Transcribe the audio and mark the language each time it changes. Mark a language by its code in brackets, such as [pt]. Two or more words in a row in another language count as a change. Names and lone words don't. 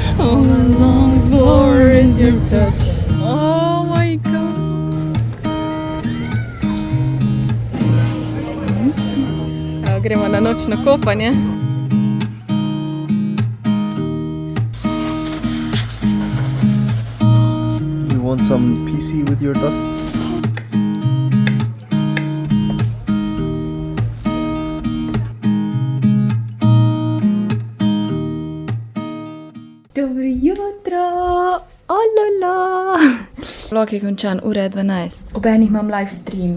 [en] All I long for is your touch. Oh my god. [sl] Evo, gremo na nočno kopanje. [en] You want some PC with your dust? [sl] Dobro jutro! Olala! Vlog je končan, ura je 12. Ob enih imam [en] live stream.